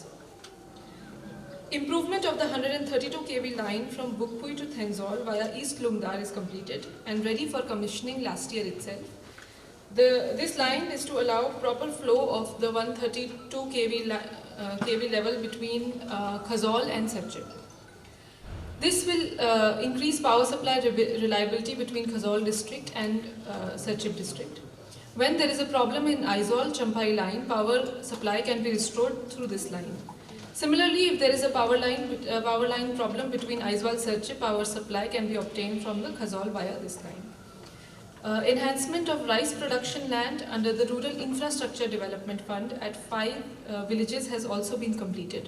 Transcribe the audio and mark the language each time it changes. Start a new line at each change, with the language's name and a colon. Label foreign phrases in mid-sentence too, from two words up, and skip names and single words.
English: Improvement of the 132 kV line from Bukpui to Thenzol via East Lungdar is completed and ready for commissioning last year itself. This line is to allow proper flow of the 132 kV level between Khazol and Serchhip. This will increase power supply reliability between Khazol district and Serchhip district. When there is a problem in Aizol Champai line, power supply can be restored through this line. Similarly, if there is a power line problem between Aizwal Serchhip, power supply can be obtained from the Khazol via this line. Enhancement of rice production land under the Rural Infrastructure Development Fund at 5 villages has also been completed.